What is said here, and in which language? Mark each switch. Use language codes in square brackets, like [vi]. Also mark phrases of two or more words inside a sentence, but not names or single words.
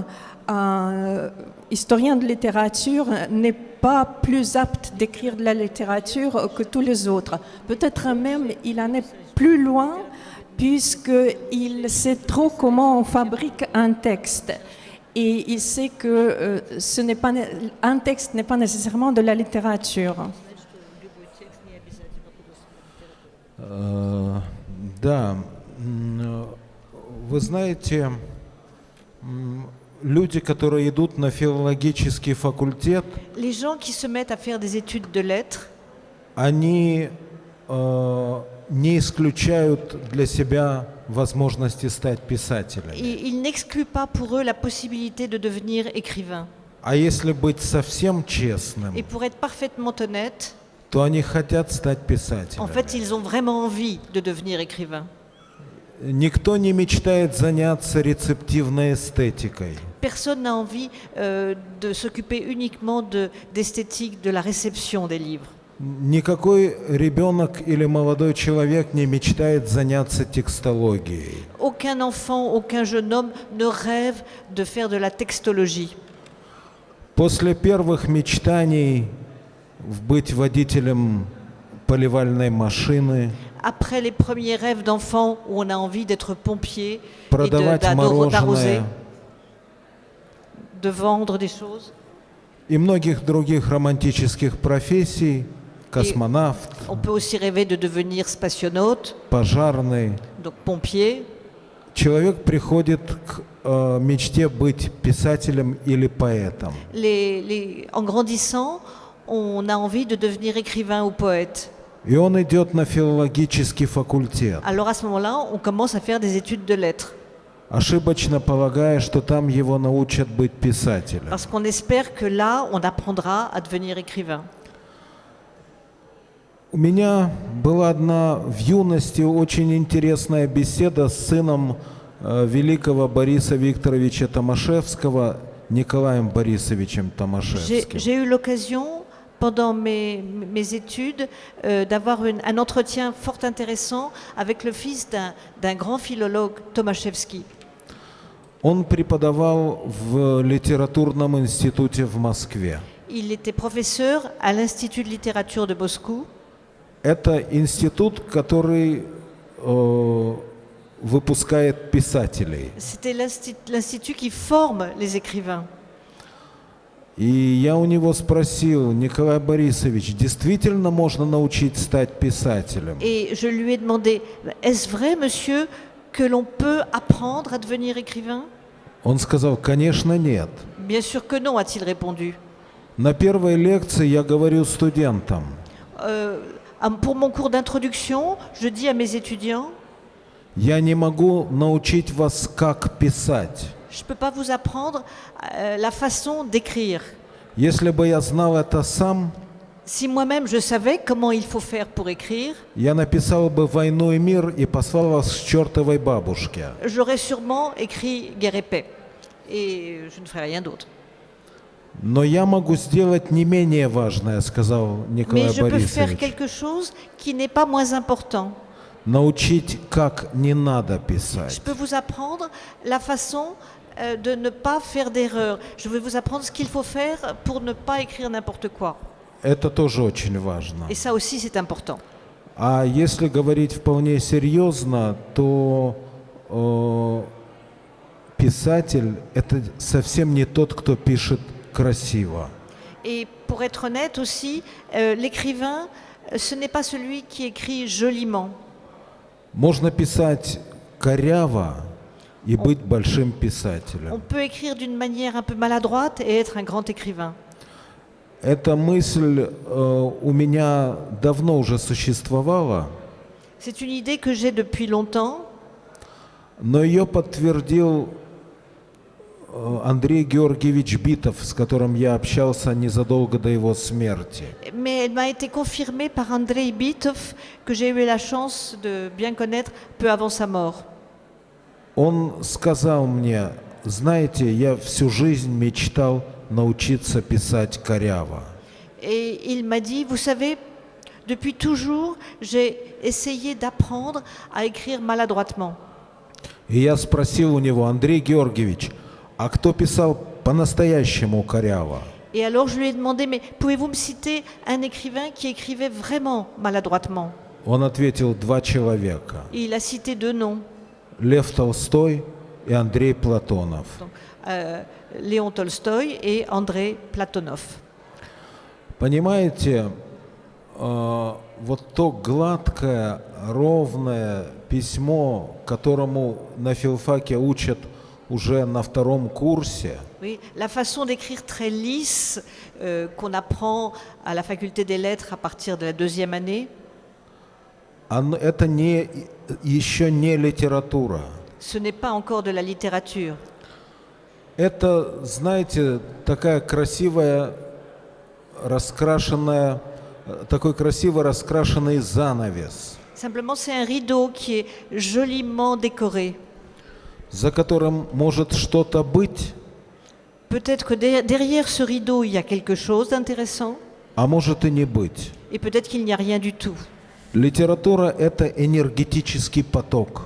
[fr] Un historien de littérature n'est pas plus apte d'écrire de la littérature que tous les autres. Peut-être même il en est plus loin puisqu'il sait trop comment on fabrique un texte. Et il sait que un texte n'est pas nécessairement de la littérature. [ru] Да, вы знаете, люди, которые идут на филологический факультет, [fr] les gens qui se mettent à faire des études de lettres, [ru] они не исключают для себя возможности стать писателями. [fr] ils n'excluent pas pour eux la possibilité de devenir écrivain. [ru] А если быть совсем честным, [fr] Et pour être parfaitement honnête, [ru] то они хотят стать писателями. [fr] en fait, ils ont vraiment envie de devenir écrivain. [ru] Никто не мечтает заняться рецептивной эстетикой. [fr] Personne n'a envie de s'occuper uniquement d'esthétique, de la réception des livres. [ru] Никакой ребенок или молодой человек не мечтает заняться текстологией. [fr] Aucun enfant, aucun jeune homme ne rêve de faire de la textologie. [ru] После первых мечтаний быть водителем поливальной машины, [fr] Après les premiers rêves d'enfant où on a envie d'être pompier et [ru] продавать [fr] d'arroser, [ru] мороженое [fr] de vendre des choses. [ru] и многих других романтических профессий, космонавт, [fr] On peut aussi rêver de devenir spationaute, [ru] пожарный. [fr] donc pompier. [ru] Человек приходит к мечте быть писателем или поэтом. [fr] En grandissant, on a envie de devenir écrivain ou poète. [ru] И он идет на филологический факультет, [fr] Alors à ce moment-là, on commence à faire des études de lettres. [ru] ошибочно полагая, что там его научат быть писателем. [fr] Parce qu'on espère que là, on apprendra à devenir écrivain. [ru] У меня была одна в юности очень интересная беседа с сыном великого Бориса Викторовича Томашевского, Николаем Борисовичем Томашевским. [fr] J'ai eu l'occasion, pendant mes études, d'avoir un entretien fort intéressant avec le fils d'un grand philologue, Tomaszewski. [ru] Он преподавал в литературном институте в Москве. [fr] Il était professeur à l'Institut de littérature de Moscou. [ru] Это институт, который выпускает писателей. [fr] C'était l'institut qui forme les écrivains. [ru] И я у него спросил: Николай Борисович, действительно можно научить стать писателем? [fr] Et je lui ai demandé, est-ce vrai, monsieur, que l'on peut apprendre à devenir écrivain? [ru] Он сказал: конечно, нет. [fr] Bien sûr que non, a-t-il répondu. [ru] На первой лекции я говорю студентам: [fr] Pour mon cours d'introduction, je dis à mes étudiants, [ru] я не могу научить вас, как писать. [fr] je ne peux pas vous apprendre la façon d'écrire. [ru] Если бы я знал это сам, [fr] Si moi-même je savais comment il faut faire pour écrire, [ru] я написал бы «Войну и мир» и послал вас к чертовой бабушке. [fr] j'aurais sûrement écrit Guerre et paix. Et je ne ferais rien d'autre. [ru] Но я могу сделать не менее важное, сказал Николай [fr] Mais je peux faire [ru] Борисович. [fr] quelque chose qui n'est pas moins important. [ru] Научить, как не надо [fr] Je [ru] писать. [fr] peux vous apprendre la façon de ne pas faire d'erreur. Je vais vous apprendre ce qu'il faut faire pour ne pas écrire n'importe quoi. [ru] Это тоже очень важно. [fr] Et ça aussi, c'est important. [ru] А если говорить вполне серьезно, то писатель – это совсем не тот, кто пишет красиво. [fr] Et pour être honnête aussi, l'écrivain, ce n'est pas celui qui écrit joliment. [ru] Можно писать коряво и быть большим [fr] On [ru] писателем. [fr] peut écrire d'une manière un peu maladroite et être un grand écrivain. [ru] Эта мысль у меня давно уже существовала, [fr] C'est une idée que j'ai depuis longtemps, [ru] но ее подтвердил Андрей Георгиевич Битов, с которым я общался незадолго до его смерти. [fr] mais elle m'a été confirmée par Andrei Bitov, que j'ai eu la chance de bien connaître peu avant sa mort. [ru] Он сказал мне: знаете, я всю жизнь мечтал научиться писать коряво. [fr] Et il m'a dit, vous savez, depuis toujours, j'ai essayé d'apprendre à écrire maladroitement. [ru] И я спросил у него: Андрей Георгиевич, а кто писал по-настоящему коряво? [fr] Et alors je lui ai demandé, mais pouvez-vous me citer un écrivain qui écrivait vraiment maladroitement? [ru] Он ответил: два человека. [fr] Et il a cité deux noms, [ru] Лев Толстой и Андрей Платонов. [fr] donc, Léon Tolstoï et André Platonov. [ru] Понимаете, вот то гладкое, ровное письмо, которому на филфаке учат уже на втором курсе, [fr] Oui, la façon d'écrire très lisse qu'on apprend à la faculté des lettres à partir de la deuxième année, [ru] это еще не литература. [fr] ce n'est pas encore de la littérature. [ru] Это, знаете, такая красивая, раскрашенная, такой красиво раскрашенный занавес, [fr] Simplement, c'est un rideau qui est joliment décoré. [ru] за которым может что-то быть, [fr] Peut-être que derrière ce rideau, il y a quelque chose d'intéressant, [ru] а может и не быть. [fr] et peut-être qu'il n'y a rien du tout. [ru] Литература – это энергетический поток.